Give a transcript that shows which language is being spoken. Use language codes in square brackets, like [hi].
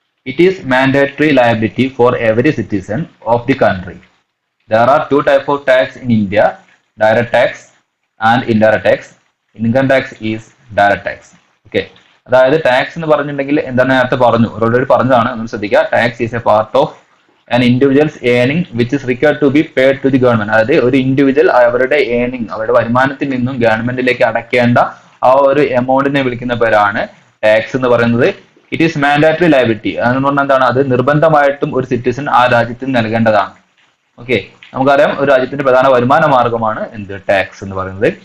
[en] It is mandatory liability for every citizen of the country. There are two types of tax in India: direct tax and indirect tax. Income tax is direct tax. [ml] Okay, അതായത് tax എന്ന് പറഞ്ഞിട്ടുണ്ടെങ്കിൽ എന്താണ് നേരത്തെ പറഞ്ഞു, already പറഞ്ഞതാണ്, ഒന്ന് ശ്രദ്ധിക്കുക. [en] Tax is a part of an individual's earning which is required to be paid to the government. [ml] അതായത് ഒരു ഇൻഡിവിജ്വൽ അവരുടെ ഏർണിംഗ്, അവരുടെ വരുമാനത്തിൽ നിന്നും ഗവൺമെന്റിലേക്ക് അടയ്ക്കേണ്ട ആ ഒരു എമൗണ്ടിനെ വിളിക്കുന്ന പേരാണ് ടാക്സ് എന്ന് പറയുന്നത്. [en] it is mandatory liability, [ml] അതെന്ന് പറഞ്ഞാൽ എന്താണ്, അത് നിർബന്ധമായിട്ടും ഒരു സിറ്റിസൺ ആ രാജ്യത്തിന് നൽകേണ്ടതാണ്. ഓക്കെ, നമുക്കറിയാം ഒരു രാജ്യത്തിന്റെ പ്രധാന വരുമാന മാർഗമാണ് ടാക്സ് എന്ന് പറയുന്നത്.